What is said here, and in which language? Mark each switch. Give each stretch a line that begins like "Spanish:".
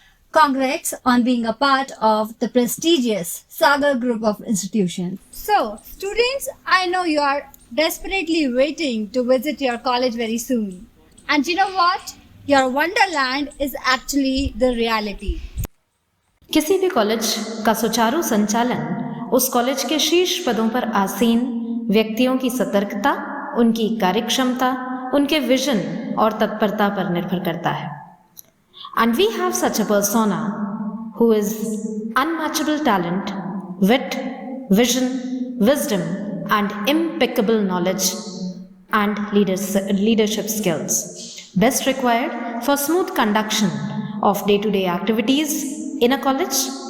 English: Congrats on being a part of the prestigious Sagar group of institutions. So students, I know you are desperately waiting to visit your college very soon. And you know what? Your wonderland is actually the reality.
Hindi: किसी भी college का सुचारू संचालन उस college के शीर्ष पदों पर आसीन व्यक्तियों की सतर्कता, उनकी कार्यक्षमता, उनके विजन और तत्परता पर निर्भर करता है।
English: And we have such a persona who is unmatchable talent, wit, vision, wisdom, and impeccable knowledge and leadership skills, best required for smooth conduction of day-to-day activities in a college.